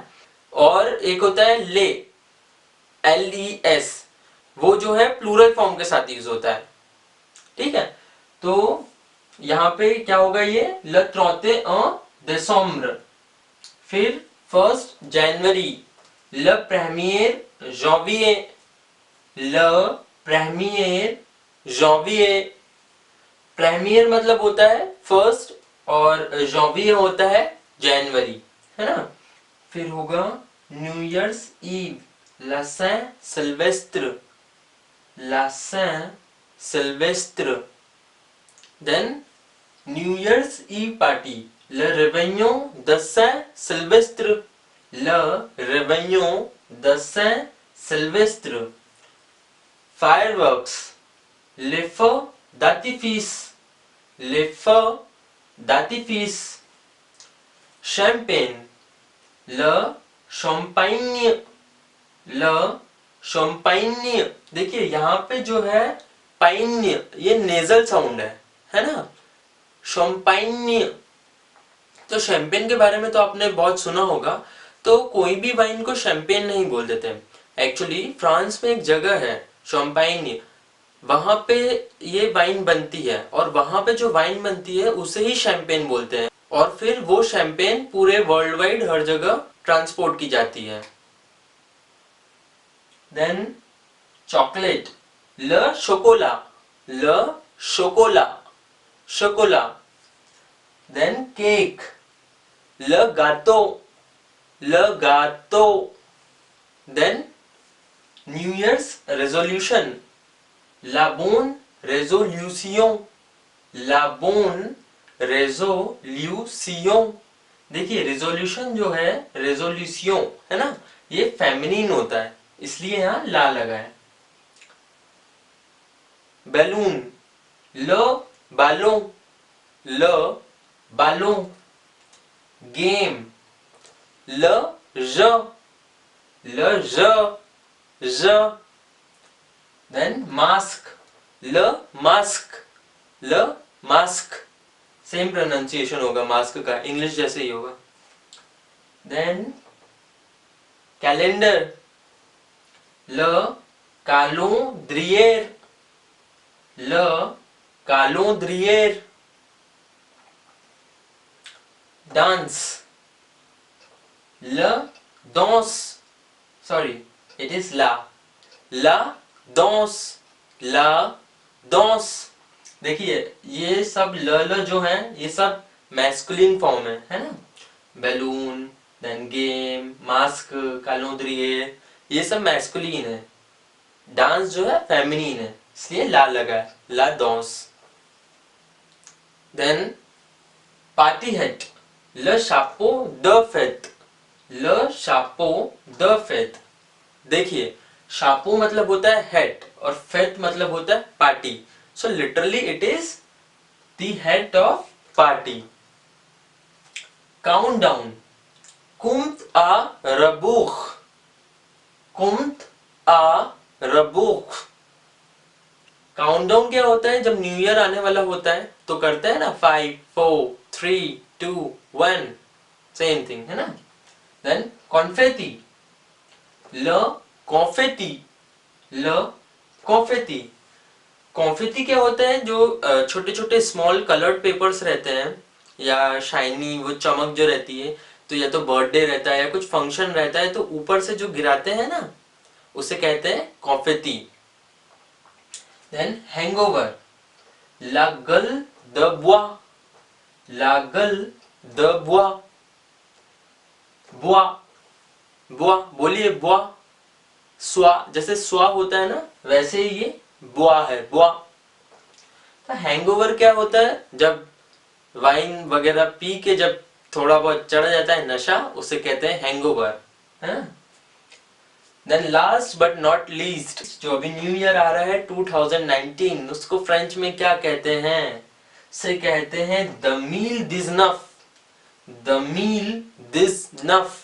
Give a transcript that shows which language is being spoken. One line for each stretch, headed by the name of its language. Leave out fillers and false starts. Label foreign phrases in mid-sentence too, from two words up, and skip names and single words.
Hindi: और एक होता है ले, एल ई एस, वो जो है
English: plural form
Hindi: के साथ यूज होता है, ठीक है। तो यहाँ पे क्या होगा, ये
French: le trente-et-un décembre.
Hindi: फिर 1 जनवरी,
French: le premier janvier, le premier janvier.
Hindi: प्रेमियर मतलब होता है फर्स्ट और janvier होता है जनवरी, है ना। फिर होगा
English: New Year's Eve,
French: la Saint Sylvestre, la Saint Sylvestre।
English: then New Year's Eve party,
French: le réveillon de Saint Sylvestre, le réveillon de Saint Sylvestre। Fireworks, les feux d'artifice, les feux d'artifice। शैम्पेन, le champagne, le champagne.
Hindi: देखिए यहाँ पे जो है पाइन्य, ये
English: nasal sound
Hindi: है ना, शैम्पाइन्य। तो शैंपेन के बारे में तो आपने बहुत सुना होगा, तो कोई भी वाइन को शैंपेन नहीं बोल देते। एक्चुअली फ्रांस में एक जगह है शैम्पाइन्य, वहां पे ये वाइन बनती है, और वहां पे जो वाइन बनती है उसे ही शैंपेन बोलते हैं, और फिर वो शैंपेन पूरे
English: world wide
Hindi: हर जगह ट्रांसपोर्ट की जाती है।
English: then chocolate,
French: le chocolat, le chocolat, chocolat.
English: then cake,
French: le gâteau, le gâteau.
English: then New Year's resolution,
French: la bonne résolution, la bonne résolution।
Hindi: देखिए रेजोल्यूशन जो है, रेजोल्यूशन है ना, ये फेमिनिन होता है, इसलिए यहाँ ला लगा है।
French: बैलून, le ballon, le ballon. गेम, le jeu, le jeu, jeu.
English: then mask,
French: le masque, le masque.
English: same pronunciation
Hindi: होगा मास्क का, इंग्लिश जैसे ही होगा।
English: then calendar,
French: le calendrier, le calendrier. डांस, le danse,
English: sorry it is
French: la danse, la danse.
Hindi: देखिए ये सब ल जो है ये सब
English: masculine form
Hindi: है ना, बैलून,
English: then game,
Hindi: मास्क, कैलेंडरियर, ये सब मैस्कुलिन है। डांस जो है फेमिनिन है, इसलिए ला लगा है,
French: la danse.
English: then party hat,
French: le chapeau de fête, le chapeau de fête।
Hindi: देखिए शापो मतलब होता है हेड और फेट मतलब होता है पार्टी,
English: so literally it is the head of party. count down,
French: compte à rebours, compte à rebours.
English: count down
Hindi: क्या होता है, जब
English: New Year
Hindi: आने वाला होता है तो करते हैं ना 5 4 3 2 1,
English: same thing
Hindi: है ना।
English: then confetti,
French: le confetti, le confetti.
Hindi: कॉन्फेटी क्या होता है, जो छोटे छोटे
English: small colored papers
Hindi: रहते हैं, या शाइनी वो चमक जो रहती है, तो या तो बर्थडे रहता है या कुछ फंक्शन रहता है तो ऊपर से जो गिराते हैं ना, उसे कहते हैं कॉन्फेटी।
English: then hangover,
French: la gueule de bois, la gueule de bois, bois, bois,
Hindi: बोलिए bois। स्वा, जैसे स्वा होता है ना वैसे ही ये बुआ है, बुआ। तो हैंगओवर क्या होता है, जब वाइन वगैरह पी के जब थोड़ा बहुत चढ़ जाता है नशा, उसे कहते हैं हैंगओवर, है।
English: then last but not least,
Hindi: जो अभी
English: New Year
Hindi: आ रहा है 2019, उसको फ्रेंच में क्या कहते हैं, से कहते हैं
French: deux mille dix-neuf, deux mille dix-neuf.